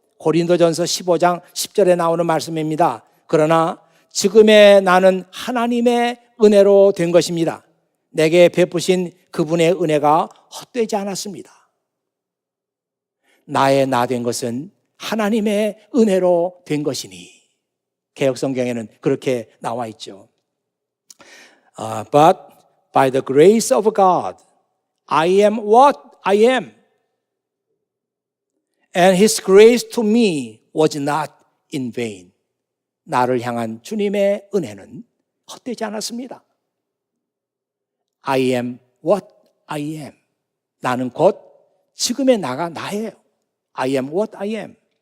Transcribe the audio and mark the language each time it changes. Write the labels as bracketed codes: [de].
[ko] 고린도전서 15장 10절에 나오는 말씀입니다. 그러나 지금의 나는 하나님의 은혜로 된 것입니다. 내게 베푸신 그분의 은혜가 헛되지 않았습니다. 나의 나 된 것은 하나님의 은혜로 된 것이니. 개역성경에는 그렇게 나와 있죠. [en] But by the grace of God, I am what I am. And His grace to me was not in vain. [ko] 나를 향한 주님의 은혜는 헛되지 않았습니다. [en] I am what I am. [ko] 나는 곧 지금의 나가 나예요. [en] I am what I am.